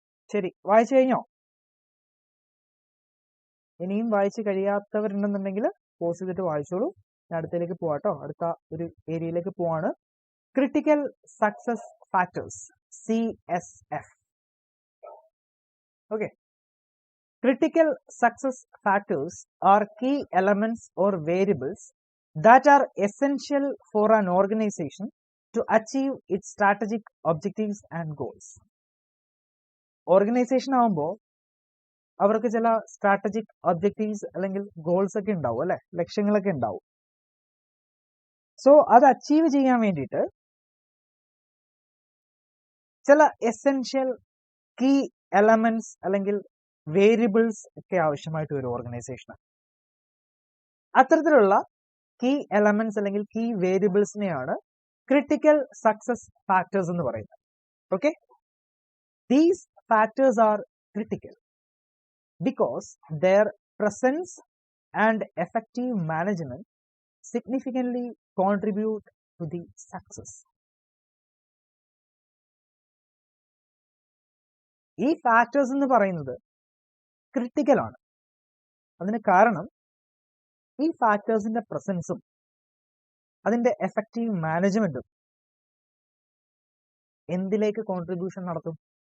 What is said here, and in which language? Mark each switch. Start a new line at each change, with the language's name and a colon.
Malayalam: ശരി, വായിച്ചു കഴിഞ്ഞോ? ഇനിയും വായിച്ച് കഴിയാത്തവരുണ്ടെന്നുണ്ടെങ്കിൽ പോസ് ചെയ്തിട്ട് വായിച്ചോളൂ. ഞാൻ അടുത്തേക്ക് പോവാട്ടോ, അടുത്ത ഒരു ഏരിയയിലേക്ക് പോവാണ്. Critical success factors, CSF.
English: Okay, critical success factors are key elements or variables that are essential for an organization to achieve its strategic objectives and goals.
Malayalam: Organisation ആവുമ്പോൾ അവർക്ക് ചില സ്ട്രാറ്റജിക് ഒബ്ജക്റ്റീവ്സ് അല്ലെങ്കിൽ ഗോൾസ് ഒക്കെ ഉണ്ടാവും അല്ലെ, ലക്ഷ്യങ്ങളൊക്കെ ഉണ്ടാവും. സോ അത് achieve ചെയ്യാൻ വേണ്ടിയിട്ട് ചില എസെൻഷ്യൽ കീ എലമെന്റ്സ് അല്ലെങ്കിൽ വേരിയബിൾസ് ഒക്കെ ആവശ്യമായിട്ട് വരും ഓർഗനൈസേഷന്. അത്തരത്തിലുള്ള കീ എലമെന്റ്സ് അല്ലെങ്കിൽ കീ വേരിയബിൾസിനെയാണ് ക്രിട്ടിക്കൽ സക്സസ് ഫാക്ടേഴ്സ് എന്ന് പറയുന്നത്.
English: Okay, these factors are critical because their presence and effective management significantly contribute to the success.
Malayalam: ഈ ഫാക്ടേഴ്സ് എന്ന് പറയുന്നത് ക്രിട്ടിക്കൽ ആണ്. അതിന് കാരണം ഈ ഫാക്ടേഴ്സിന്റെ പ്രസൻസും അതിന്റെ എഫക്റ്റീവ് മാനേജ്മെന്റും എന്തിലേക്ക് കോൺട്രിബ്യൂഷൻ നടത്തും?